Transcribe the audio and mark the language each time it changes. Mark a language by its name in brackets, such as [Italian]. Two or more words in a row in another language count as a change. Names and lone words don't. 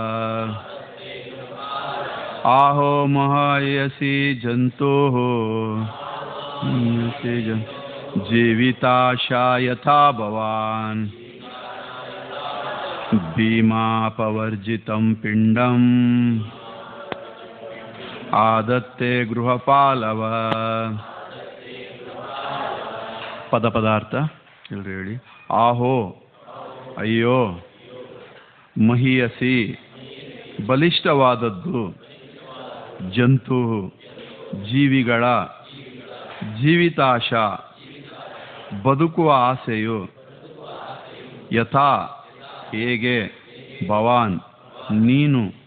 [Sanskrit] आहो महयसी जंतो जीविताशा यथा भवान् भीमा अपवर्जितं पिंडम आदत्ते गृहपालव। [Kannada] ಪದ ಪದಾರ್ಥ ಎಲ್ಲರೂ ಹೇಳಿ. ಆಹೋ ಅಯ್ಯೋ, ಮಹೀಯಸಿ ಬಲಿಷ್ಠವಾದದ್ದು, ಜಂತು ಜೀವಿಗಳ, ಜೀವಿತಾಶ ಬದುಕುವ ಆಸೆಯು, ಯಥಾ ಹೇಗೆ, ಭವಾನ್ ನೀನು,